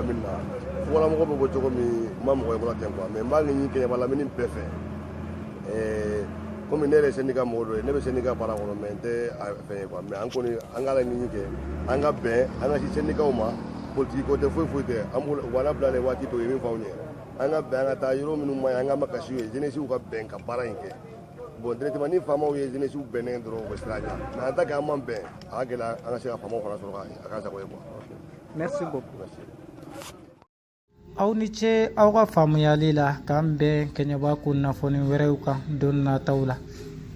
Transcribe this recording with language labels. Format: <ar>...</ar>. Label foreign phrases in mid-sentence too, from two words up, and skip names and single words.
<bm>lamini na Fogo lamɔgɔ bɛ bɔ cogo min n ma mɔgɔ ye bɔra ten</bm> <fr>quoi mais</fr> <bm>n b'a ɲini Keɲeba lamini bɛɛ fɛ komi ne yɛrɛ ye syndicat mɔgɔ dɔ ye ne bɛ syndicat baara kɔnɔ mais n tɛ a fɛn ye</bm> <fr>quoi mais</fr> <bm>an kɔni an ka laɲini kɛ an ka bɛn an ka si syndicat ma politique ko tɛ foyi tɛ an b'u wala bila le waati dɔ ye min fɔ anw ye an ka bɛn an ka taa yɔrɔ minnu ma ɲi an ka makasi ye jeunesse ka bɛn ka baara in kɛ bon directement ni faamaw ye jeunesse bɛnnen dɔrɔn u bɛ siran ɲɛ</bm> <fr>mais en tant que</fr> <bm>an man bɛn a ka gɛlɛ an ka se ka faamaw fana sɔrɔ a ka sago ye quoi.</bm> <fr>Merci beaucoup.</fr> <bm>Aw ni ce aw ka faamuyali la k'an bɛn Keɲeba kunnafoni wɛrɛw kan don nataw la.</bm>